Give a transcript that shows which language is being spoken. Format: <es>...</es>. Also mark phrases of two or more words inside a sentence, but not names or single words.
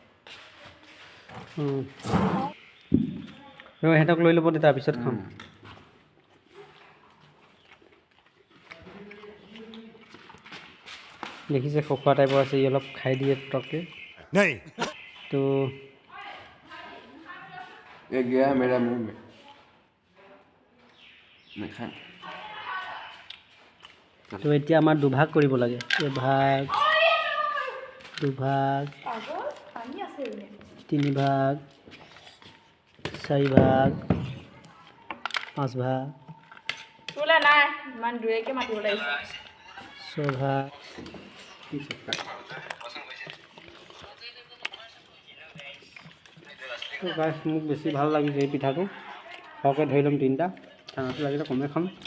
<as>সিহঁতক লৈ ল'ব দে তাৰপিছত খাম দেখিছে খোৱা টাইপৰ আছে ই অলপ খাই দিয়ে পটককৈ তো</as> <hi>ये गया मेरा मुंह में नहीं</hi> <as>তো এতিয়া আমাৰ দুভাগ কৰিব লাগে এভাগ দুভাগ তিনিভাগ চাৰিভাগ পাঁচভাগ ছভাগ গাইছ মোক বেছি ভাল লাগিছে এই পিঠাটো সৰহকৈ ধৰি ল'ম তিনিটা ঠাণ্ডাটো লাগিলে কমে খাম</as>